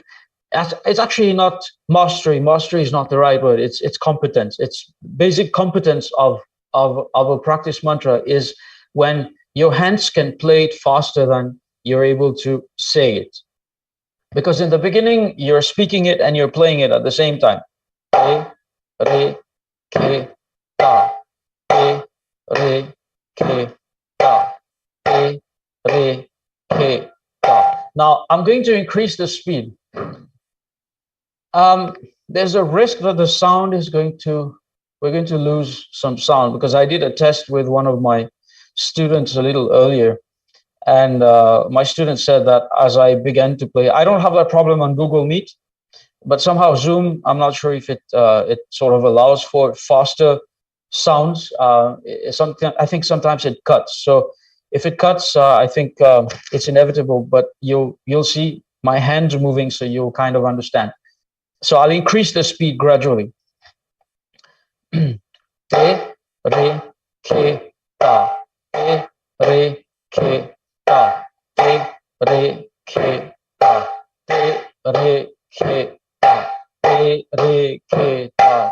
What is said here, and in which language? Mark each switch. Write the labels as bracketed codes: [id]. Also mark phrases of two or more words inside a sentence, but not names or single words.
[en] It's actually not mastery. Mastery is not the right word. It's competence. It's basic competence of a practice mantra is when your hands can play it faster than you're able to say it. Because in the beginning, you're speaking it and you're playing it at the same time. Re, re, ke, ta. Re, re, ke, ta. Re, re, ke, ta. Now, I'm going to increase the speed. There's a risk that the sound is we're going to lose some sound, because I did a test with one of my students a little earlier. And my student said that as I began to play, I don't have that problem on Google Meet, but somehow Zoom, I'm not sure if it sort of allows for faster sounds. I think sometimes it cuts. So if it cuts, I think it's inevitable, but you'll see my hands moving, so you'll kind of understand. So I'll increase the speed gradually. Re, re, ke, ta. Re, re, ke, ta. Re, re, ke, ta. Re, re, ke, ta. Re, re, ke, ta.